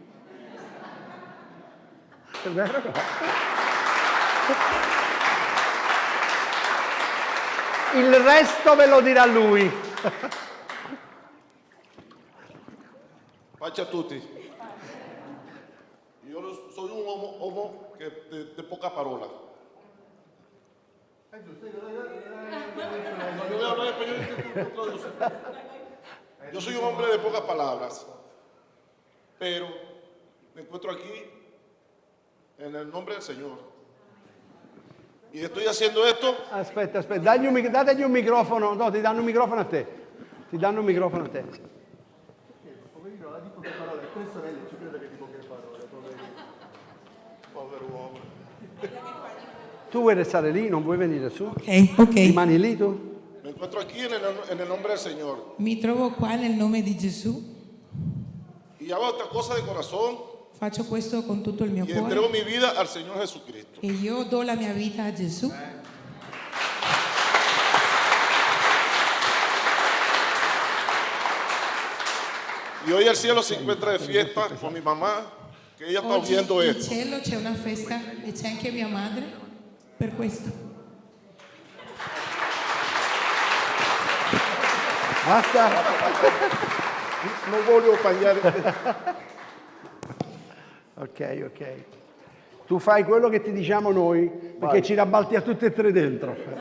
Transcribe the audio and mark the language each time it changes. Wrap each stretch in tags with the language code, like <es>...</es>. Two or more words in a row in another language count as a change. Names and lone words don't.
<it>È vero? Il resto ve lo dirà lui. Pace a tutti. Io soy un uomo de poca parola.</it> <es>Yo soy un hombre de pocas palabras, pero me encuentro aquí en el nombre del Señor. Y estoy haciendo esto.</es> <it>Aspetta, dategli un microfono. No, ti danno un microfono a te. Ti danno un microfono a te. Poverino, ha di poche parole. Tre sorelle ci credo che di poche parole. Povero uomo. Tu vuoi restare lì? Non vuoi venire su? Ok. Rimani lì tu?</it> <es>Me encuentro aquí en el nombre del Señor.</es> <it>Mi trovo qua nel nome di Gesù.</it> <es>Y hago esta cosa de corazón</es> <it>Faccio questo con tutto il mio</it> <es>y entrego</es> <it>cuore</it> <es>mi vida al Señor Jesucristo.</es> <it>e io do la mia vita a Gesù.</it> <es>Y hoy el cielo se encuentra de fiesta con mi mamá, que ella está</es> <it>Oggi</it> <es>oyendo</es> <it>in</it> <es>esto.</es> <it>cielo c'è una festa e c'è anche mia madre per questo. Basta? Non voglio cambiare. Ok. Tu fai quello che ti diciamo noi, perché ci rabbalti a tutte e tre dentro.</it>